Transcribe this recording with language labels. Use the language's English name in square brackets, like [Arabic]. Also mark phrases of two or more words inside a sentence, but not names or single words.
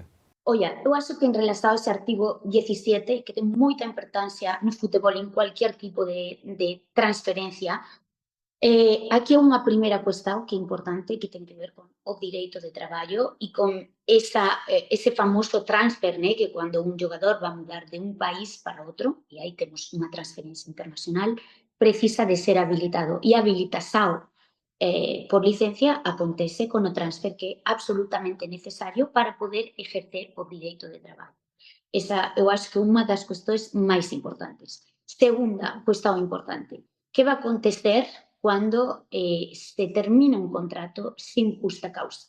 [Portuguese] Olha, eu acho que em relação a esse artigo 17, que tem muita importância no futebol, em qualquer tipo de transferência, aqui é uma primeira questão que é importante, que tem a ver com o direito de trabalho e com esse famoso transfer, né, que quando um jogador vai mudar de um país para outro, e aí temos uma transferência internacional, precisa de ser habilitado. E a habilitação por licencia acontece con o transfer, que é absolutamente necesario para poder exercer o direito de trabalho. [Galician] Esa [Portuguese] eu acho que [Galician] é unha das cuestións máis importantes. Segunda cuestión importante, que vai acontecer cando se termina un contrato sin justa causa?